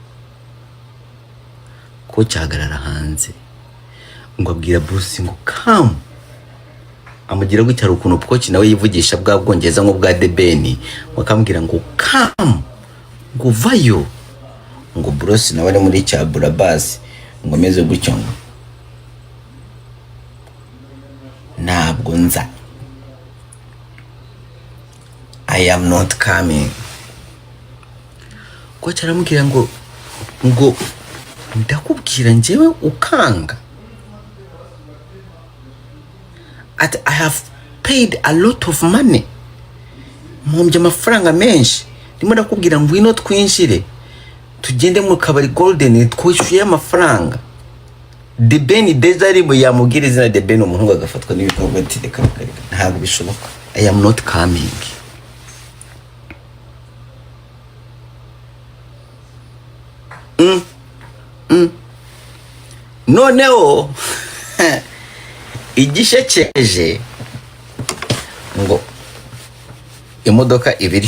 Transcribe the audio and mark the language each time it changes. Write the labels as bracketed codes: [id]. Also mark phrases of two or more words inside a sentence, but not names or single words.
[rw] Kocha hagarara hanze ngo abwira Bruce ngo come amugira gutya ukuntu kocha nawe yivugisha bwa bwongeza ngo bwa debeni bakambwira ngo come ngo vayo ngo Bruce nawe ari muri cya burabasi ngo meze gutyo ngo ntabwo nza, [en] I am not coming. [rw] Kocha aramubwira ngo ndakubwira njyewe ukanga. [en] I have paid a lot of money. [rw] Mumbye amafaranga menshi. Ndimo ndakubwira ngo ino twinjire tugende mu kabari golden twishyuye amafaranga. The Ben Desire mu yamubwira izina The Ben umuhungu agafatwa n'ibikorwa ati reka ntabwo bishoboka. [en] I am not coming. [rw] Noneho igishekeje ngo imodoka ibiri